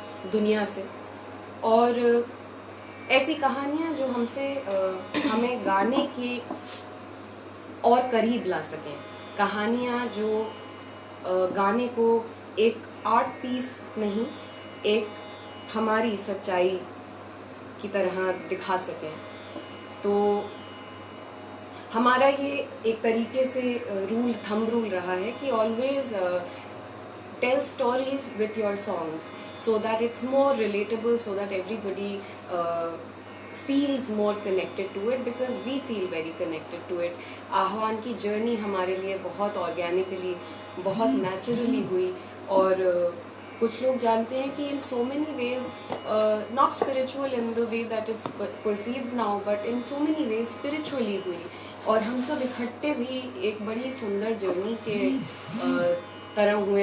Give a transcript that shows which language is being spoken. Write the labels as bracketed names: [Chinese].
[Hindi] दुनिया से, और ऐसी कहानियाँ जो हमसे हमें गाने के और करीब ला सकें, कहानियाँ जो गाने को एक आर्ट पीस नहीं, एक हमारी सच्चाई की तरह दिखा सकें। तो हमारा ये एक तरीके से रूल, थंब रूल रहा है कि always [English] tell stories with your songs so that it's more relatable, so that everybody feels more connected to it, because we feel very connected to it. [Hindi] आह्वान की जर्नी हमारे लिए बहुत ऑर्गेनिकली, बहुत naturally हुई, और कुछ लोग जानते हैं कि [English] in so many ways, not spiritual in the way that it's perceived now, but in so many ways spiritually [Hindi] हुई, और हम सब इकट्ठे भी एक बड़ी सुंदर जर्नी के तरह हुए।